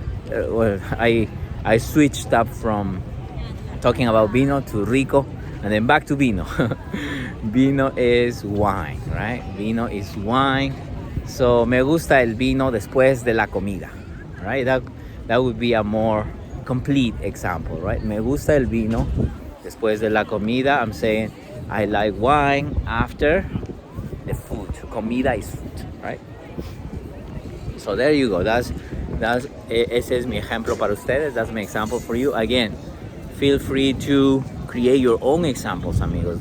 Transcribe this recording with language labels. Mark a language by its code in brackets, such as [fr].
[en] Well, I switched up from talking about vino to rico, and then back to vino. Vino is wine, right? Vino is wine. [es] So me gusta el vino después de la comida, right? [en] That would be a more complete example, right? [es] Me gusta el vino después de la comida. [en] I'm saying I like wine after the food. Comida is food, right? So there you go. [es] Ese es mi ejemplo para ustedes. [en] That's my example for you. Again, feel free to create your own examples, amigos.